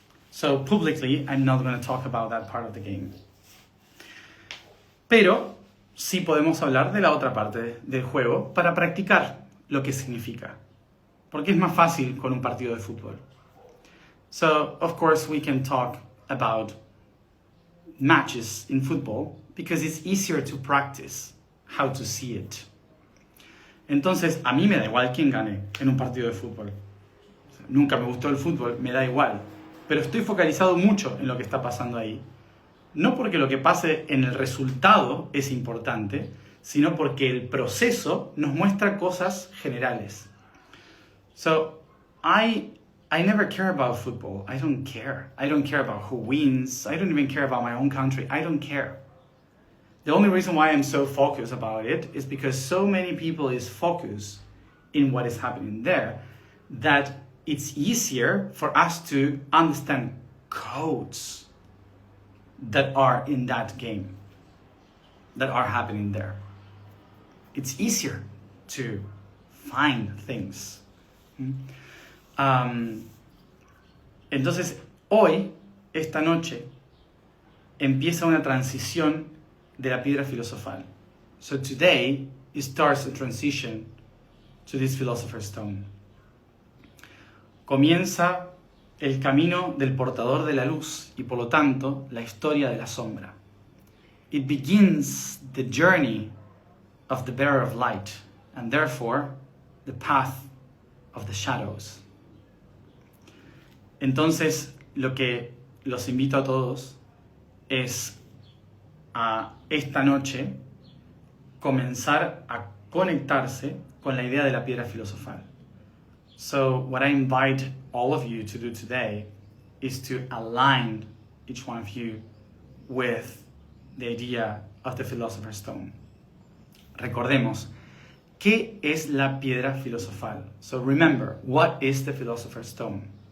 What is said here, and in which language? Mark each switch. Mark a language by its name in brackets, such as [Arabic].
[English] So, publicly, I'm not going to talk about that part of the game. [Spanish] Pero sí podemos hablar de la otra parte del juego para practicar lo que significa. Porque es más fácil con un partido de fútbol. [English] So, of course, we can talk about matches in football because it's easier to practice how to see it. [Spanish] Entonces, a mí me da igual quién gane en un partido de fútbol. O sea, nunca me gustó el fútbol, me da igual. Pero estoy focalizado mucho en lo que está pasando ahí. No porque lo que pase en el resultado es importante, sino porque el proceso nos muestra cosas generales. [English] So, I never care about football. I don't care. I don't care about who wins. I don't even care about my own country. I don't care. The only reason why I'm so focused about it is because so many people is focused in what is happening there that it's easier for us to understand codes that are in that game. that are happening there. It's easier to find things. [Spanish] Entonces, hoy, esta noche, empieza una transición de la piedra filosofal. [English] So today, it starts a transition to this Philosopher's Stone. [Spanish] Comienza el camino del portador de la luz y por lo tanto la historia de la sombra. [English] It begins the journey of the bearer of light and therefore the path of the shadows. [Spanish] Entonces, lo que los invito a todos es a esta noche comenzar a conectarse con la idea de la piedra filosofal. [English] So what I invite all of you to do today is to align each one of you with the idea of the Philosopher's Stone. [Spanish] Recordemos, ¿qué es la piedra filosofal? [English] So remember, what is the Philosopher's Stone?